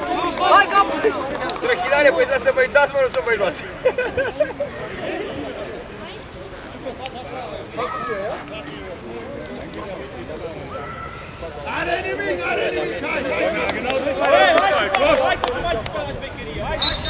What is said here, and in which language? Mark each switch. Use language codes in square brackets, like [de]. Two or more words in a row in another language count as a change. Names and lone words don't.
[ro] Hai capul! Trechinare, păi să vă dați, mă, nu să vă luați. Are nimic, are nimic! [de] Genau so ist es! [ro] Hai că se mai țipă la șmecherie, hai!